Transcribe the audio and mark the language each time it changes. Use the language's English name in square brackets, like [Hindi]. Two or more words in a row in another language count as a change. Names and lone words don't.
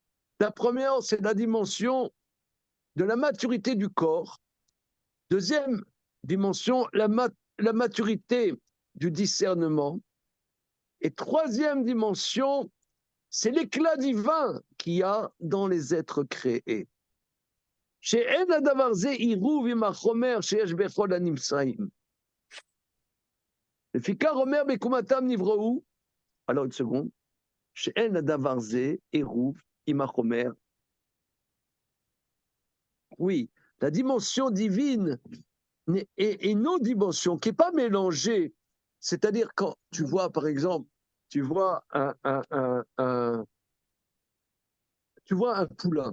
[French] La première, c'est la dimension de la maturité du corps. Deuxième dimension, la maturité du discernement. Et troisième dimension, c'est l'éclat divin qu'il y a dans les êtres créés. [Hebrew] שאין הדבר זה עירוב עם החומר שיש בכל הנמצאים. לפיכך אומר בקומתם נבראו, [French] alors une seconde, [Hebrew] שאין הדבר זה עירוב עם החומר. [French] Oui, la dimension divine est une autre dimension qui n'est pas mélangée. C'est-à-dire quand tu vois, par exemple, tu vois tu vois un poulain.